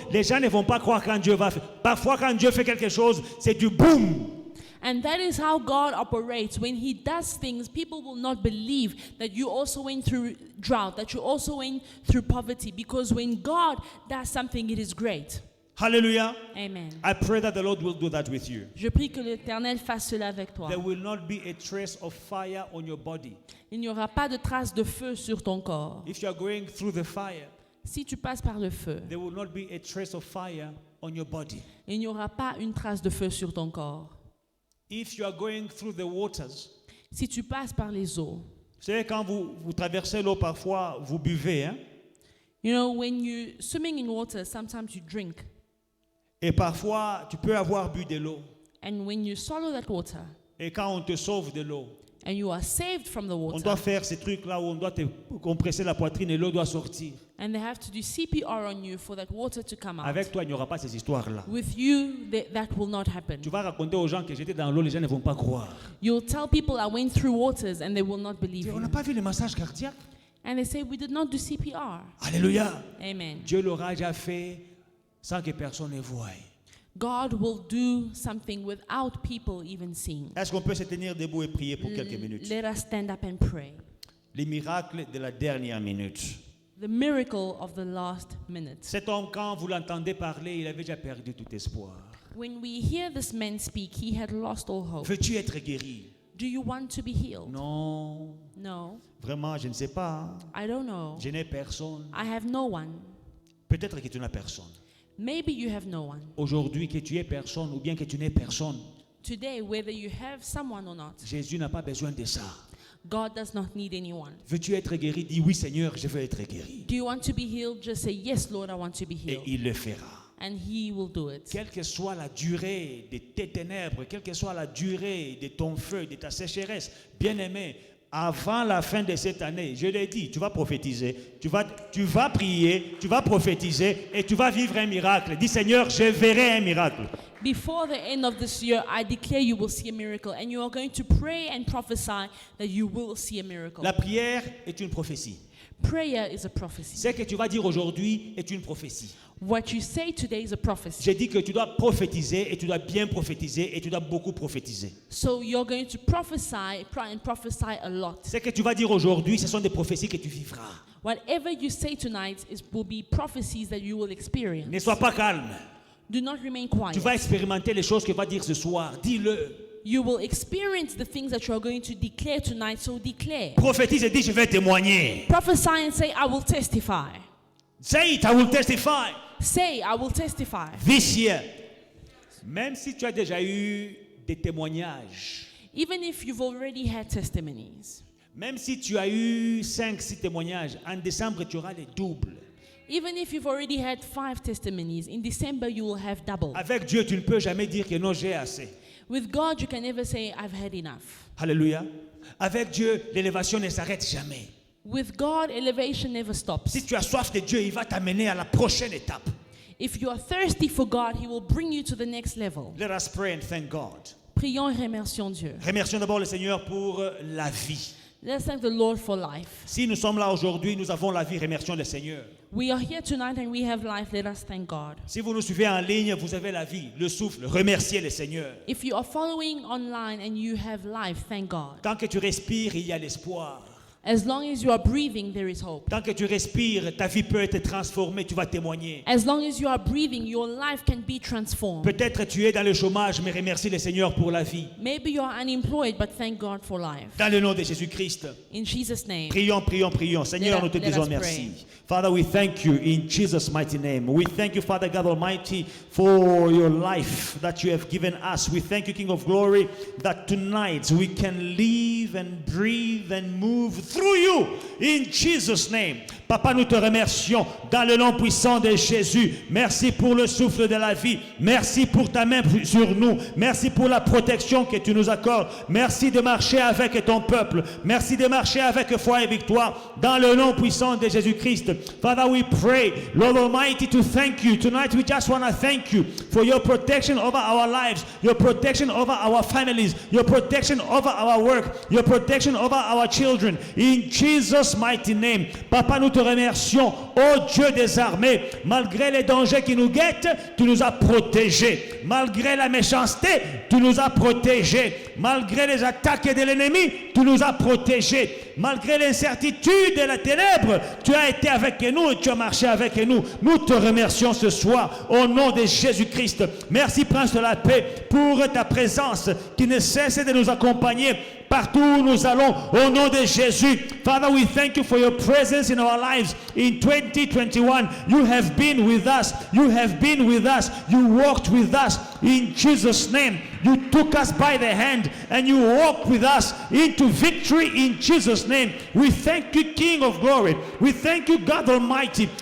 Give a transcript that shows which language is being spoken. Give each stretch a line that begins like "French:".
French: Les gens ne vont pas croire quand Dieu va faire. Parfois, quand Dieu fait quelque chose, c'est du boum.
English: And that is how God operates. When He does things, people will not believe that you also went through drought, that you also went through poverty. Because when God does something, it is great. Hallelujah. Amen. I pray that the Lord will do that with you.
French: Je prie que l'Éternel fasse cela avec toi.
English: There will not be a trace of fire on your body.
French: Il n'y aura pas de trace de feu sur ton corps.
English: If you are going through the fire,
French: Si tu passes par le feu,
English: there will not be a trace of fire on your body.
French: il n'y aura pas une trace de feu sur ton corps.
English: If you are going through the waters,
French: Si tu passes par les eaux, vous savez, quand vous traversez l'eau, parfois, vous buvez, hein?
English: you know, when you're swimming in water, sometimes you drink.
French: Et parfois, tu peux avoir bu de l'eau.
English: And when you swallow that water
French: Et quand on te sauve de l'eau,
English: and you are saved from the
French: on
English: water,
French: doit faire ces trucs-là où on doit te compresser la poitrine et l'eau doit sortir.
English: and they have to do CPR on you for that water to come out.
French: Avec toi, il n'y aura pas ces histoires-là.
English: With you, that will not happen.
French: Tu vas raconter aux gens que j'étais dans l'eau, les gens ne vont pas croire.
English: You'll tell people I went through waters and they will not believe
French: On n'a
English: you.
French: pas vu le massage cardiaque.
English: And they say, we did not do CPR.
French: Alléluia. Amen. Dieu l'aura déjà fait sans que personne ne voie.
English: God will do something without people even seeing.
French: Est-ce qu'on peut se tenir debout et prier pour quelques minutes?
English: Let us stand up and pray.
French: Les miracles de la dernière minute.
English: The miracle of the last minute.
French: Cet homme, quand vous l'entendez parler, il avait déjà perdu tout espoir.
English: When we hear this man speak, he had lost all hope.
French: Veux-tu être guéri?
English: Do you want to be healed?
French: Non.
English: No,
French: Vraiment, je ne sais pas.
English: I don't know.
French: Je n'ai personne.
English: I have no one.
French: Peut-être que tu n'as personne.
English: Maybe you have no one.
French: Aujourd'hui, que tu aies personne ou bien que tu n'aies personne,
English: Today, whether you have someone or not,
French: Jésus n'a pas besoin de ça.
English: God does not need anyone.
French: Veux-tu être guéri? Dis oui, Seigneur, je veux être guéri.
English: Do you want to be healed? Just say, yes, Lord, I want to be
French: Et
English: healed.
French: il le fera.
English: And he will do it.
French: Quelle que soit la durée de tes ténèbres, quelle que soit la durée de ton feu, de ta sécheresse, bien-aimé, avant la fin de cette année, je l'ai dit, tu vas prophétiser, tu vas prier, tu vas prophétiser et tu vas vivre un miracle. Dis Seigneur, je verrai un miracle.
English: Before the end of this year, I declare you will see a miracle. And you are going to pray and prophesy that you will see a miracle.
French: La prière est une prophétie.
English: Prayer is a prophecy.
French: Ce que tu vas dire aujourd'hui est une prophétie.
English: What you say today is a prophecy.
French: J'ai dit que tu dois prophétiser et tu dois bien prophétiser et tu dois beaucoup prophétiser.
English: So you're going to prophesy and prophesy a lot.
French: Ce que tu vas dire aujourd'hui, ce sont des prophéties que tu vivras.
English: Whatever you say tonight will be prophecies that you will experience.
French: Ne sois pas calme.
English: Do not remain quiet.
French: Tu vas expérimenter les choses que va dire ce soir. Dis-le.
English: You will experience the things that you are going to declare tonight, so declare.
French: Prophétise et dis, je vais témoigner.
English: Prophesy and say, I will testify. Say it, I will testify. Say, I will testify. This year.
French: Même si tu as déjà eu des témoignages,
English: Even if you've already had testimonies,
French: même si tu as eu 5-6 témoignages, en décembre tu auras les doubles.
English: even if you've already had 5 testimonies, in December you will have double.
French: Avec Dieu, tu ne peux jamais dire que non, j'ai assez.
English: With God, you can never say, I've had enough.
French: Alléluia. Avec Dieu, l'élévation ne s'arrête jamais.
English: With God, elevation never stops.
French: Si tu as soif de Dieu, il va t'amener à la prochaine étape.
English: If you are thirsty for God, He will bring you to the next level. Let us pray and thank God.
French: Prions et remercions Dieu. Remercions d'abord le Seigneur pour la vie.
English: Let's thank the Lord for life.
French: Si nous sommes là aujourd'hui, nous avons la vie, remercions le Seigneur.
English: We are here tonight and we have life. Let us thank God.
French: Si vous nous suivez en ligne, vous avez la vie, le souffle, remerciez le Seigneur.
English: If you are following online and you have life, thank God.
French: Tant que tu respires, il y a l'espoir.
English: As long as you are breathing, there is hope.
French: Tant que tu respires, ta vie peut être transformée, tu vas témoigner.
English: As long as you are breathing, your life can be transformed.
French: Peut-être tu es dans le chômage, mais remercie le Seigneur pour la vie.
English: Maybe you are unemployed, but thank God for life.
French: Dans le nom de Jésus-Christ,
English: In Jesus' name.
French: prions, prions, prions. Seigneur, nous te
English: Let us
French: disons
English: pray.
French: merci.
English: Father, we thank you in Jesus' mighty name. We thank you, Father God Almighty, for your life that you have given us. We thank you, King of Glory, that tonight we can live and breathe and move through you in Jesus' name.
French: Papa, nous te remercions dans le nom puissant de Jésus. Merci pour le souffle de la vie. Merci pour ta main sur nous. Merci pour la protection que tu nous accordes. Merci de marcher avec ton peuple. Merci de marcher avec foi et victoire dans le nom puissant de Jésus-Christ.
English: Father, we pray, Lord Almighty, to thank you. Tonight we just want to thank you for your protection over our lives, your protection over our families, your protection over our work, your protection over our children. In Jesus' mighty name.
French: Papa, nous te remercions, ô Dieu des armées. Malgré les dangers qui nous guettent, tu nous as protégés. Malgré la méchanceté, tu nous as protégés. Malgré les attaques de l'ennemi, tu nous as protégés. Malgré l'incertitude et la ténèbre, tu as été avec nous et tu as marché avec nous. Nous te remercions ce soir au nom de Jésus-Christ. Merci, Prince de la paix, pour ta présence qui ne cesse de nous accompagner partout où nous allons au nom de Jésus.
English: Father, we thank you for your presence in our lives in 2021. You have been with us. You have been with us. You walked with us in Jesus' name. You took us by the hand and you walked with us into victory in Jesus' name. We thank you, King of Glory. We thank you, God Almighty.